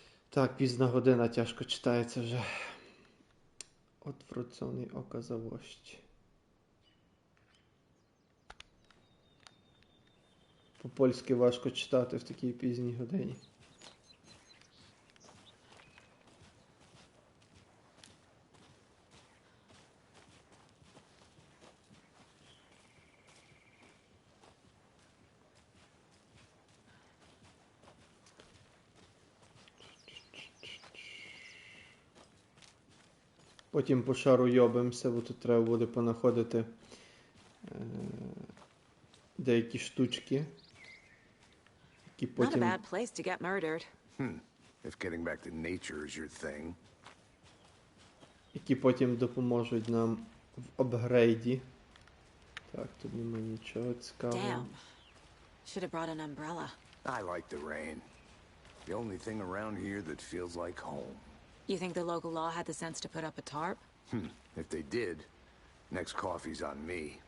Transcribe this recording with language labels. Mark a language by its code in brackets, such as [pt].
[uk] Так, пізна година, тяжко читається вже. [pl] Odwróconej okazałości. [uk] По-польськи важко читати в такій пізній годині. Потім по шару йобимося, бо тут треба буде понаходити деякі штучки, які потім... [en] Not a bad place to get murdered. If getting back to nature is your thing. [uk] Які потім допоможуть нам в апгрейді. Так, тут немає нічого цікавого. [en] Damn. Should have brought an umbrella. I like the rain. The only thing around here that feels like home. You think the local law had the sense to put up a tarp? If they did, next coffee's on me.